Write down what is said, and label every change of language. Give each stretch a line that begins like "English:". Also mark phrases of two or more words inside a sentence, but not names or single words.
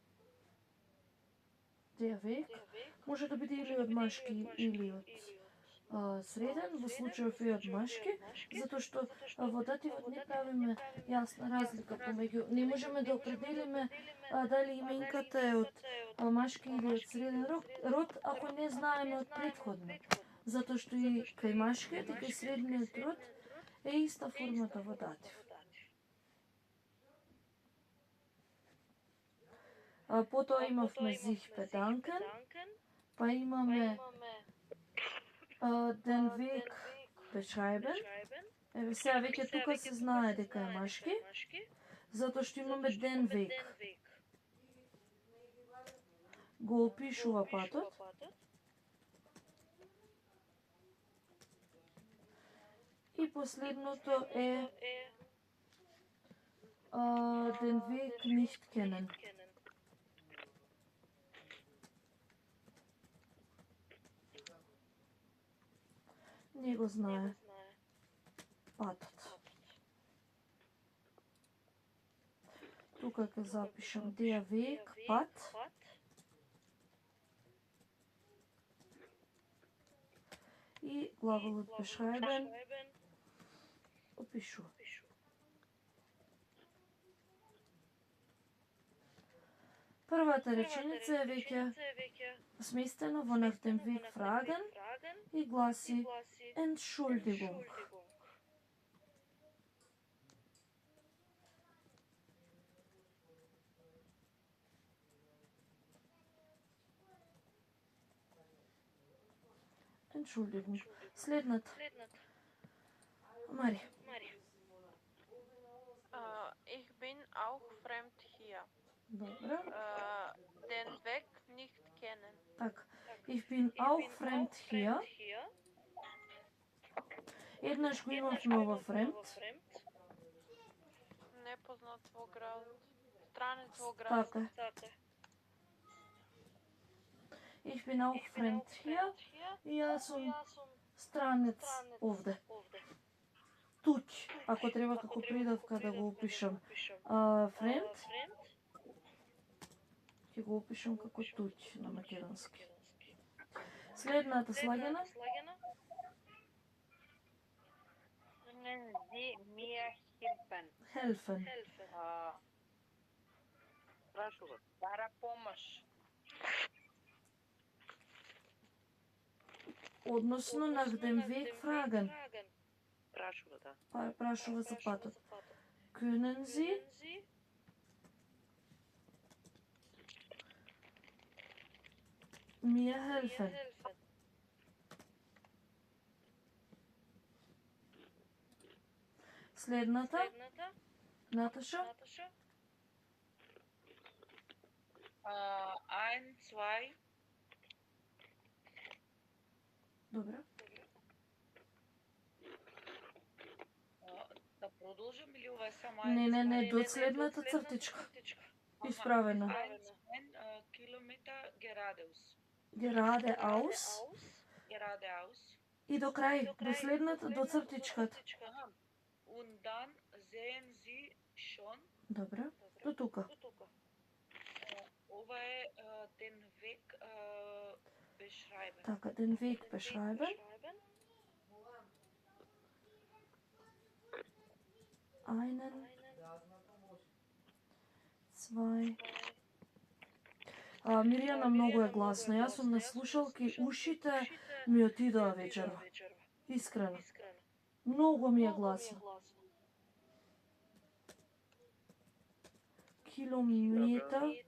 German: Der Weg
Macedonian: може да биде или од машки или од среден, во случајов и од машки, затоа што во дативот не правиме јасна разлика помеѓу, не можеме да определиме дали именката е од машки или од среден род, ако не знаеме од претходно. Затоа што и кај машкиот и кај средниот род е иста формата во датив. Потоа имавме
German: sich bedanken,
Macedonian: па имаме
German: den Weg beschreiben.
Macedonian: Еве сега веќе тука се знае дека е машки, затоа што имаме
German: den Weg.
Macedonian: Го опишува патот. И последното е
German: den Weg nicht kennen.
Macedonian: Не го знае патот. Тука ќе запишам
German: der Weg,
Macedonian: пат. И глаголот beschreiben опишува. Првата реченица е веќе сместена во
German: nach dem Weg fragen
Macedonian: и гласи Entschuldigung.
German: Entschuldigung.
Macedonian: Следната. Мари.
German: Ich bin auch fremd hier.
Macedonian: Добро.
German: Den Weg nicht kennen. Так. Ich bin auch fremd hier.
Macedonian: Еднаш го имавме ова fremd. Непознат во град. Странец во град. Така.
German: Ich bin auch fremd hier.
Macedonian: И јас сум странец овде. Туѓ, ако треба како придавка да го опишам. Fremd. Ќе го опишам како туѓ на македонски. Следната слагена.
German: Können Sie mir helfen?
Macedonian: Helfen. Прашува. Бара помош. Односно на
German: den Weg fragen.
Macedonian: Прашува, да. Прашува за патот.
German: Können Sie mir helfen?
Macedonian: Следната. Наташа.
German: Ein, zwei.
Macedonian: Добре. Да продолжам или ова е само Не, до следната цртичка. Исправена. 1 километар geradeaus. Geradeaus. И до крај, до следната, до цртичката.
German: Und dann sehen Sie schon.
Macedonian: Добре, до тука. Ова е
German: den Weg beschreiben. Така, den Weg beschreiben. Einen, zwei.
Macedonian: Мирјана многу е гласна. Јас сум на слушалки, ушите ми отидоа вечерва. Искрено. Многу ми е гласно. Километар.